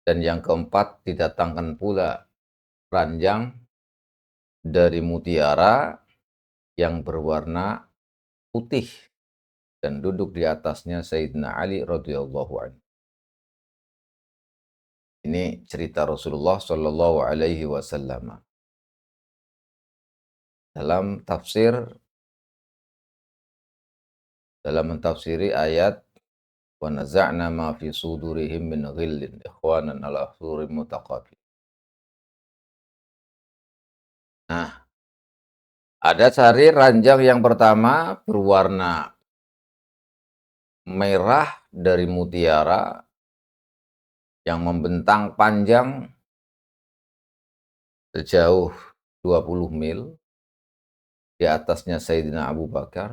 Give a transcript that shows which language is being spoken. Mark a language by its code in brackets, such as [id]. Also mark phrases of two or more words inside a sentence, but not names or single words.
[id] Dan yang keempat, didatangkan pula ranjang dari mutiara yang berwarna putih dan duduk di atasnya Sayyidina Ali [ar] رضي الله عنه. [id] Ini cerita Rasulullah [ar] صلى الله عليه وسلم. [id] Dalam mentafsiri ayat [ar] ونزعنا ما في صدورهم من غل إخوانا على سرر متقابل. [id] Nah, ada cari ranjang yang pertama berwarna merah dari mutiara yang membentang panjang sejauh 20 mil, di atasnya Sayyidina Abu Bakar.